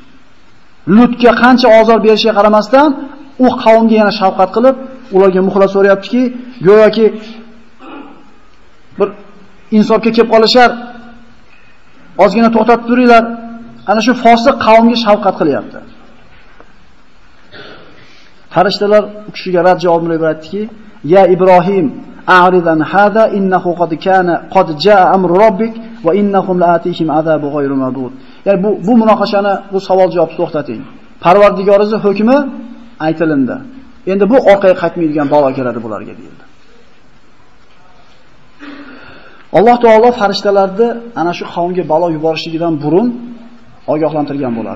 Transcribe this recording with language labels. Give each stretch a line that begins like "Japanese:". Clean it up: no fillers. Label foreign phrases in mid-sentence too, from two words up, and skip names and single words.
Uzbek: Lutga qancha ozor berishiga qaramasdan, u qavmga yana shafqat qilib, ularga muxlis so'rayaptiki, go'yoki bir insofga kelib qolishar, ozgina to'xtatib turinglar. Ana shu fosiq qavmga shafqat qilyapti. Farishtalar u kishiga rad javob berib aytdiki,
Arabic: "يا إبراهيم أعرض عن هذا إنه قد جاء أمر ربك وإنهم آتيهم عذاب غير مردود."
Uzbek: Ya'ni bu munoqashani, bu savol-javob to'xtating. Parvardigoringizning hukmi aytilindi. Endi bu orqaga qaytmaydigan balo keladi bularga deyildi. Alloh taolo farishtalarni ana shu qavmga balo yuborishligidan burun ogohlantirgan bo'ladi.